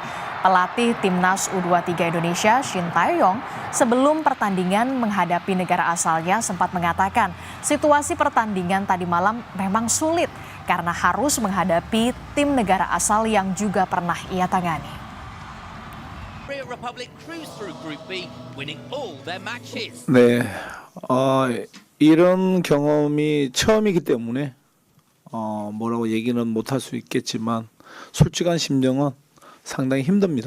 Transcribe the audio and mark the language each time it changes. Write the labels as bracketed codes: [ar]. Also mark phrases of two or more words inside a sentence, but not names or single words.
[id] Pelatih Timnas U23 Indonesia, Shin Tae-yong, sebelum pertandingan menghadapi negara asalnya sempat mengatakan situasi pertandingan tadi malam memang sulit karena harus menghadapi tim negara asal yang juga pernah ia tangani. [ko] 네, 이런 경험이 처음이기 때문에 뭐라고 얘기는 못할 수 있겠지만 솔직한 심정은 상당히 힘듭니다.